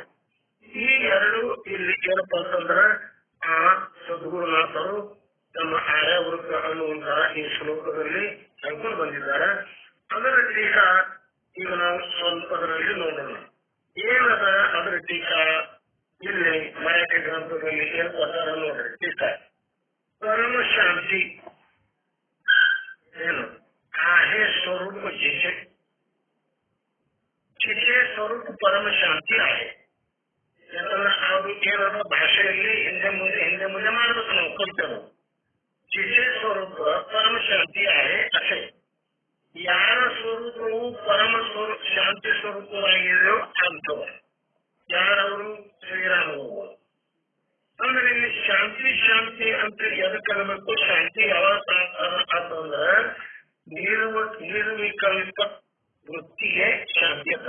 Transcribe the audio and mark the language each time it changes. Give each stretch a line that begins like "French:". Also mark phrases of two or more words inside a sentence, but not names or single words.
Kannada: ಈ ಎರಡು ಇಲ್ಲಿ ಏನಪ್ಪ ಅಂತಂದ್ರ ಆ ಸದ್ಗುರುನಾಥರು ತಮ್ಮ ಆರ್ಯಾವೃತ್ತ ಅನ್ನುವಂತಹ ಈ ಶ್ಲೋಕದಲ್ಲಿ ಹೇಳ್ಕೊಂಡು ಬಂದಿದ್ದಾರೆ. ಅದರ ಟೀಕಾ ಈಗ ನಾವು ಸ್ವಲ್ಪದರಲ್ಲಿ ನೋಡೋಣ. ಏನದ ಅದರ ಟೀಕಾ ಇಲ್ಲಿ ಮರಾಠಿ ಗ್ರಂಥದಲ್ಲಿ ಏನ್ ಕೊಟ್ಟಾರ ನೋಡ್ರಿ.
Marathi: ಟೀಕಾ परम शांती आहे स्वरूप जिचे जिचे स्वरूप परम शांती आहे.
Kannada: ಯಾಕಂದ್ರೆ ಅದು ಏನೋ ಭಾಷೆಯಲ್ಲಿ ಹಿಂದೆ ಮುಂದೆ ಮಾಡ್ಬೇಕು ನಾವು ಕಲ್ತೇವೆ.
Marathi: जिचे स्वरूप परम शांती आहे ಅಷ್ಟೇ.
Kannada: ಯಾರ ಸ್ವರೂಪವು ಪರಮ ಸ್ವರೂಪ ಶಾಂತಿ ಸ್ವರೂಪವಾಗಿದೆಯೋ ಅಂತವ ಯಾರವರು ಶ್ರೀರಾಮರು. ಅಂದ್ರೆ ಇಲ್ಲಿ ಶಾಂತಿ ಶಾಂತಿ ಅಂತ ಎದಕ್ಕೆ ಅನ್ನಬೇಕು? ಶಾಂತಿ ಯಾವಾಗ ಅಂತಂದ್ರ ನಿರ್ವಿಕಲ್ಪ ವೃತ್ತಿಗೆ ಶಾಂತಿ ಅಂತ.